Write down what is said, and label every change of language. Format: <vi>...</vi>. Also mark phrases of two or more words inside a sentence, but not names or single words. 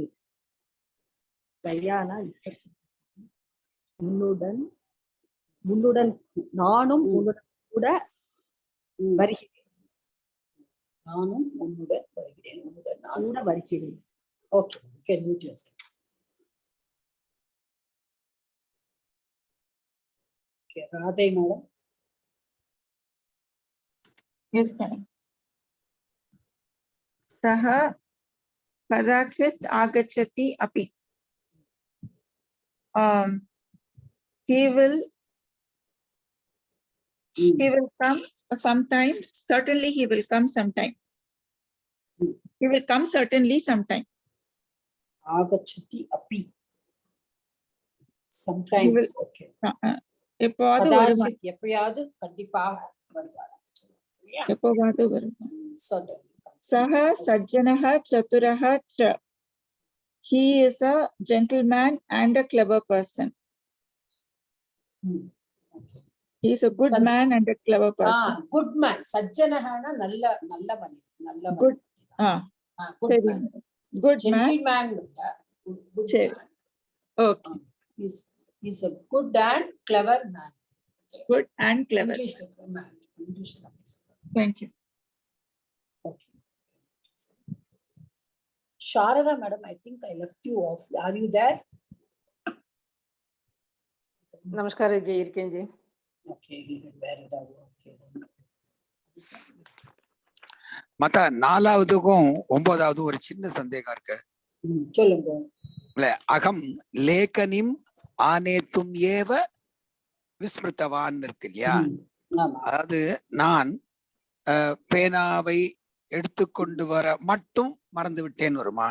<ta>தயானா முன்னுடன் நானும் உன்னுடன் கூட வருகிறேன். நானும் உன்னுடன் வருகிறேன். கூட வருகிறேன்.</ta> <en>Okay, can mute yourself. Okay, Radhai madam. Yes, madam.</en> <sa>सः कदाचित् आगच्छति अपि.</sa> <en>He will come sometime. Certainly he will come sometime. He will come certainly sometime.</en> <sa>आगच्छति अपि.</sa> <en>Sometimes. Okay.</en> <ta>எப்போது வருவார். எப்பயாவது கண்டிப்பாக வருவார். எப்போது வருவார்.</ta> <sa>सः सज्जनः चतुरः च.</sa> <en>He is a gentleman and a clever person. Okay. He is a good Saj- man and a clever person. Good man. Sajjanahana நல்லவன். Good. Good</en> <ta>சரி.</ta> <en>man. Good man. Gentleman. Good</en> <ta>சரி.</ta> <en>man. Okay. He's a good and clever man. Okay. Good and clever. English man. English. Thank you. Okay. Sharada madam, I think I left you off. Are you there?</en> <hi>Namaskar ji, irken ji.</hi> <en>Okay, very well. Okay.</en> <ta>மத்த 4வதுக்கும் 9வது ஒரு சின்ன சந்தேகம் இருக்கு. சொல்லுங்க. இல்ல</ta> <sa>अहं लेखनीम् आनेतुम् एव विस्मृतवान्</sa> <ta>இருக்கு இல்லையா? அதாவது நான் பேனாவை எடுத்துக்கொண்டு வர மட்டும் மறந்து விட்டேன் வருமா?</ta>